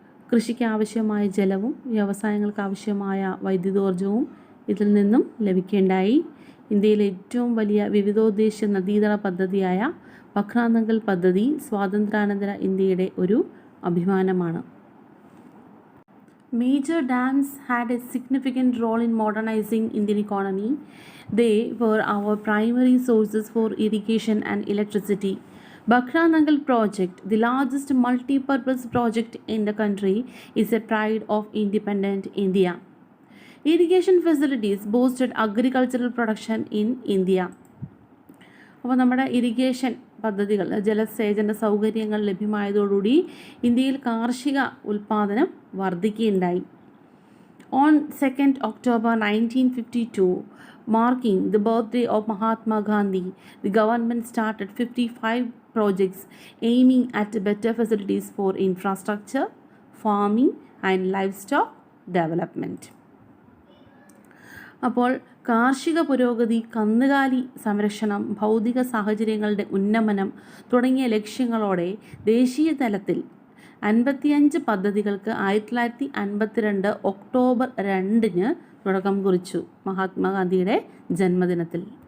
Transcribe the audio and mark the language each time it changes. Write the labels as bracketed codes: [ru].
[ml] കൃഷിക്ക് ആവശ്യമായ ജലവും വ്യവസായങ്ങൾക്ക് ആവശ്യമായ വൈദ്യുതോർജ്ജവും ഇതിൽ നിന്നും ലഭിക്കുകയുണ്ടായി. ഇന്ത്യയിലെ ഏറ്റവും വലിയ വിവിധോദ്ദേശ നദീതട പദ്ധതിയായ ബക്രാന്തങ്കൽ പദ്ധതി സ്വാതന്ത്ര്യാനന്തര ഇന്ത്യയുടെ ഒരു അഭിമാനമാണ്. [en] Major dams had a significant role in modernizing Indian economy. They were our primary sources for irrigation and electricity. Bhakra-Nangal project, the largest multi-purpose project in the country, is a pride of independent India. Irrigation facilities boosted agricultural production in India. [ml] അപ്പോൾ നമ്മുടെ irrigation പദ്ധതികൾ, ജലസേചന സൗകര്യങ്ങൾ ലഭ്യമായതോടുകൂടി ഇന്ത്യയിൽ കാർഷിക ഉൽപ്പാദനം വർദ്ധിക്കുകയുണ്ടായി. [en] On 2nd October 1952, marking the birthday of Mahatma Gandhi, the government started 55 projects aiming at better facilities for infrastructure, farming and livestock development. [ml] അപ്പോൾ കാർഷിക പുരോഗതി, കന്നുകാലി സംരക്ഷണം, ഭൗതിക സാഹചര്യങ്ങളുടെ ഉന്നമനം തുടങ്ങിയ ലക്ഷ്യങ്ങളോടെ ദേശീയ തലത്തിൽ 55 പദ്ധതികൾക്ക് 1952 ഒക്ടോബർ 2 തുടക്കം കുറിച്ചു, മഹാത്മാഗാന്ധിയുടെ ജന്മദിനത്തിൽ.